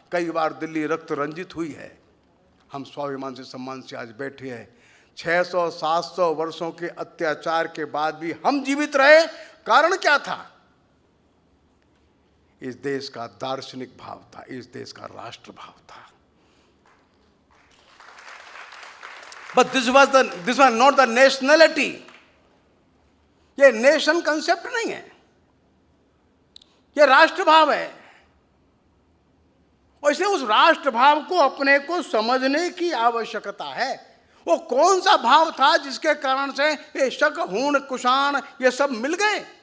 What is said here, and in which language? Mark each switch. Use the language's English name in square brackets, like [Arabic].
[Hindi] कई बार दिल्ली रक्त रंजित हुई है। हम स्वाभिमान से सम्मान से आज बैठे हैं। 600-700 वर्षों के अत्याचार के बाद भी हम जीवित रहे। कारण क्या था? इस देश का दार्शनिक भाव था, इस देश का राष्ट्र भाव था। [English] But this was not the nationality. [Hindi] ये नेशन कंसेप्ट नहीं है, ये राष्ट्र भाव है। और इसलिए उस राष्ट्र भाव को अपने को समझने की आवश्यकता है। वो कौन सा भाव था जिसके कारण से ये शक, हूण, कुषाण ये सब मिल गए?